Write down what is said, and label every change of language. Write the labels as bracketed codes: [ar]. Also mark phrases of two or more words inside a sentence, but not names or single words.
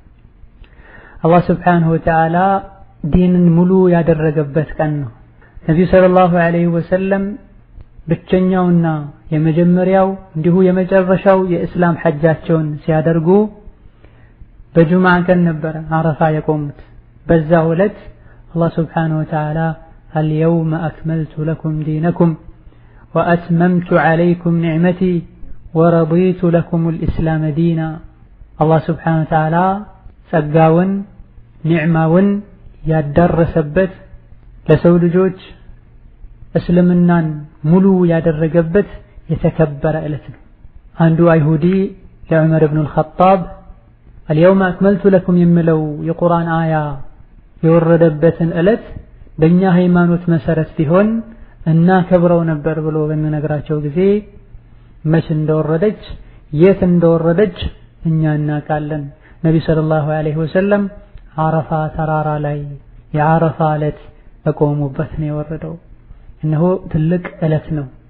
[am] አላህ [ar] سبحانه وتعالى [am] ዲንን ሙሉ ያደረገበት ቀን ነው። ነብዩ [ar] صلى الله عليه وسلم [am] ብቸኛውና የመጀመሪያው እንዲሁ የመጨረሻው የእስላም ሐጃቸውን ሲያደርጉ በጁምዓ ቀን ነበር ዓረፋ የቆሙት። በዛው ዕለት አላህ [ar] سبحانه وتعالى اليوم أكملت لكم دينكم وأتممت عليكم نعمتي ورضيت لكم الإسلام دينا. الله سبحانه وتعالى [am] ጸጋውን ኒዕማውን ያደረሰበት ለሰው ልጆች እስልምናን ሙሉ ያደረገበት የተከበረ ዕለት ነው። አንዱ አይሁዲ ለዑመር ኢብኑ አልኸጣብ [ar] اليوم أكملت لكم [am] የሚለው የቁርአን አያ የወረደበትን ዕለት በእኛ ሃይማኖት መሰረት ቢሆን እና ከብረው ነበር ብሎ በሚነግራቸው ጊዜ መች እንደወረደች የት እንደወረደች እኛ እናውቃለን። ነቢ [ar] صلى الله عليه وسلم [am] አረፋ ተራራ ላይ የአረፋ ዕለት በቆሙበት ነው የወረደው። እነሆ ትልቅ ዕለት ነው።